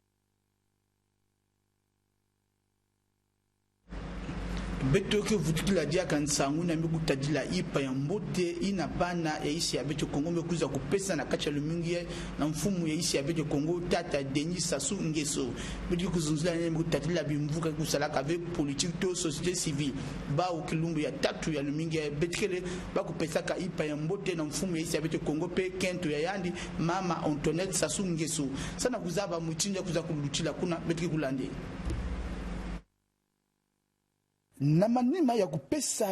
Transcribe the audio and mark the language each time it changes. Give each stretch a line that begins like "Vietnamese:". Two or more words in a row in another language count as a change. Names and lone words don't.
Kituba (Democratic Republic of Congo): Beto ke vutukila dia kansangu na miku tadila ipa ya mbote ina bana ya isi ya beto Kongo mekuza kupesa na kacha lumingi na mfumu ya isi ya beto Kongo tata Denis Sassou Nguesso beto kuzunzula na miku tadila bimvuka kusalaka avec politique to
French: société civile
Kituba (Democratic Republic of Congo): ba ukilumbu ya tatu ya lumingi ya beto kele ba kupesa ka ipa ya mbote na mfumu ya isi ya beto Kongo pe kento ya yandi mama Antoinette Sassou Nguesso sana kuzaba mutinja kuza kulutila kuna beto kulande na manima ya kupesa